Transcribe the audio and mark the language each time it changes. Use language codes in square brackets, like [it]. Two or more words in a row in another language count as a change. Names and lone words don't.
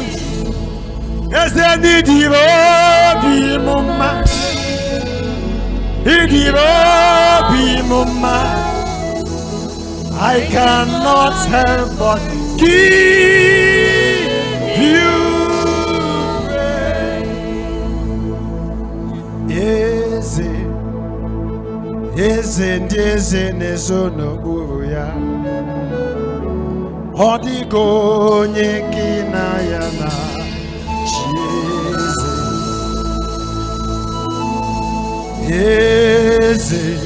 [en] Yes, [ig] Idirobi mama, Idirobi mama, [en] I cannot help but give you praise. [ig] Eze nezo n'okpuru ya, ọ dịghị onye gị na ya na chi eze.